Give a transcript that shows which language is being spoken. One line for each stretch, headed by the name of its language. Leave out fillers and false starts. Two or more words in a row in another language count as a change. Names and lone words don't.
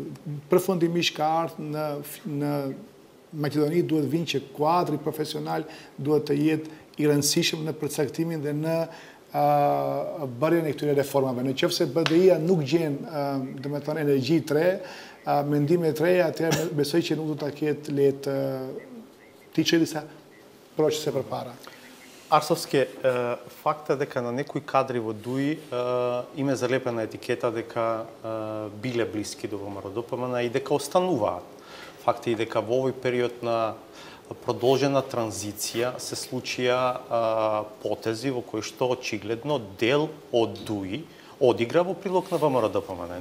Albanian: Përfundimisht ka ardhur në Maqedoni duhet vinë që kuadri profesional duhet të jetë i rëndësishëm në përcaktimin dhe në bërjen e këtyre reformave. Në qoftë se BDI-ja nuk gjen, domethënë, energji të re, mendime të reja, atëherë besoj që nuk do ta ketë lehtë ti çelë disa procese përpara.
Macedonian: Арсовски, факта дека на некои кадри во ДУИ име залепена етикета дека биле блиски до ВМРО-ДПМН и дека остануваат. Факт е и дека во овој период на продолжена транзиција се случија потези во кои што очигледно дел од ДУИ одигра во прилог на ВМРО-ДПМН.